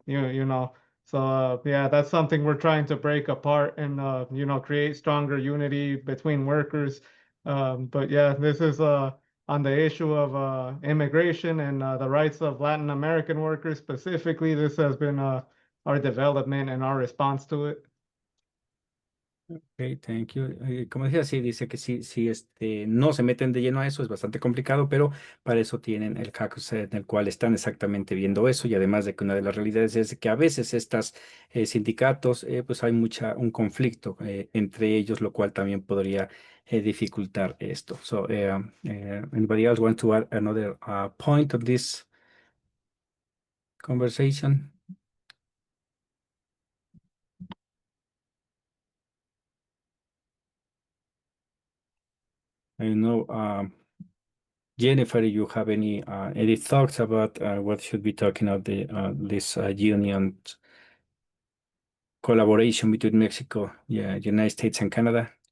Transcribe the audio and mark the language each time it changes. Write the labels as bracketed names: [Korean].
[English] So yeah, that's something we're trying to break apart and create stronger unity between workers. But yeah, this is on the issue of immigration and the rights of Latin American workers specifically. This has been our development and our response to it. Ok, thank you. [Spanish] Como decía, sí, dice que sí, no se meten de lleno a eso, es bastante complicado, pero para eso tienen el caucus en el cual están exactamente viendo eso, y además de que una de las realidades es que a veces estos sindicatos, pues hay un conflicto entre ellos, lo cual también podría dificultar esto. [English] So, anybody else want to add another point of this conversation? I know, Jennifer, you have any thoughts about what should be talking about this union collaboration between Mexico, United States and Canada?